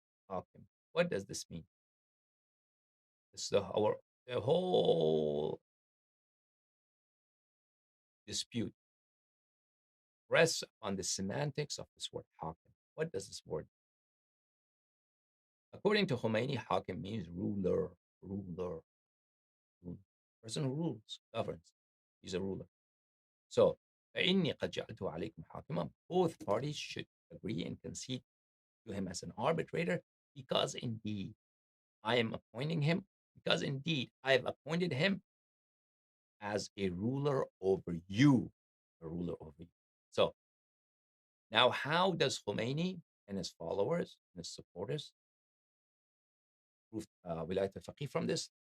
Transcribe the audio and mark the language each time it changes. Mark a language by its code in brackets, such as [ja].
[en] Hakim. What does this mean? This the whole dispute rests on the semantics of this word hakim. What does this word? According to Khomeini, hakim means ruler, ruler. Person who rules, governs. He's a ruler. So, [ar] فإني قد جعلته عليكم حاكما. [en] Both parties should agree and concede to him as an arbitrator, because indeed I am appointing him, because indeed I have appointed him as a ruler over you, a ruler over you. So, now how does Khomeini and his followers and his supporters prove Velayat-e-Faqih from this?